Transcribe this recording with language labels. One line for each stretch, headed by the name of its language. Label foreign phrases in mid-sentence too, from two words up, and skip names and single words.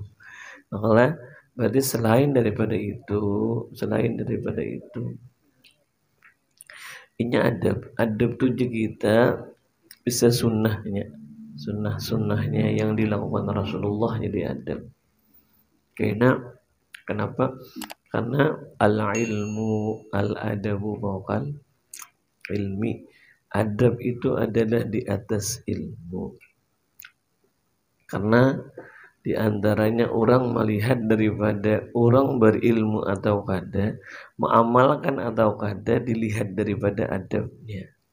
Indonesian: Maka berarti selain daripada itu ini adab tujuh kita bisa sunnahnya yang dilakukan Rasulullah jadi adab. Kenapa? Karena
Arabic: العلم الأدب فوق العلم.
Indonesian: Adab itu adalah di atas ilmu. Karena di antaranya orang melihat daripada orang berilmu atau kada, mengamalkan atau kada, dilihat daripada adabnya.